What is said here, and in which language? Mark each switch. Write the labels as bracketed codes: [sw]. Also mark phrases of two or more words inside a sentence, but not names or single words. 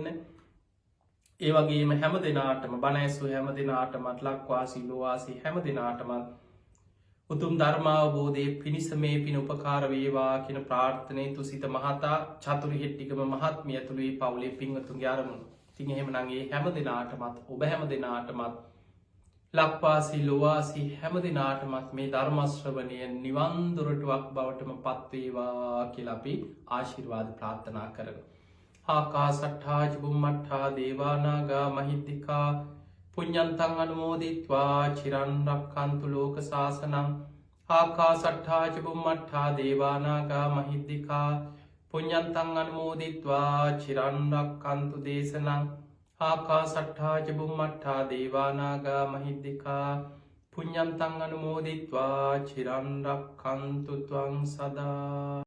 [si] ඒ වගේම හැම දෙනාටම බණඇසු හැම දෙනාටමත් ලක්වාසි ලොවාසි හැම දෙනාටමත් උතුම් ධර්මාවබෝධය පිණිස මේ පින උපකාර වේවා කියන ප්‍රාර්ථනය තුසිත මහතා චතුර හෙට්ටිකම මහත්මිය ඇතුළේ පවුලේ පිංහතුන්ගේ අරමුණ තින් එහෙමනගේ හැම දෙනාටමත් ඔබ හැම දෙනාටමත් ලක්වාසි ලොවාසි හැම දෙනාටමත් මේ ධර්මශ්‍රවනය නිවන්දුරටුවක් බවටම පත්වේවා කියලපි ආශිර්වාද ප්‍රාර්ථනා කරන. [pi] ආකා සට්හාජ බුම්මට්හා දේවානාගා මහිද්දිකා පුඤ්ඤන්තං අනුමෝදිත්වා චිරන්රක්කන්තු ලෝක සාසනං ආකා සට්හාජ බුම්මට්හා දේවානාගා මහිද්දිකා පුඤ්ඤන්තං අනුමෝදිත්වා චිරන්රක්කන්තු දේශනං ආකා සට්හාජ බුම්මට්හා දේවානාගා මහිද්දිකා පුඤ්ඤන්තං අනුමෝදිත්වා චිරන්රක්කන්තු ත්වං සදා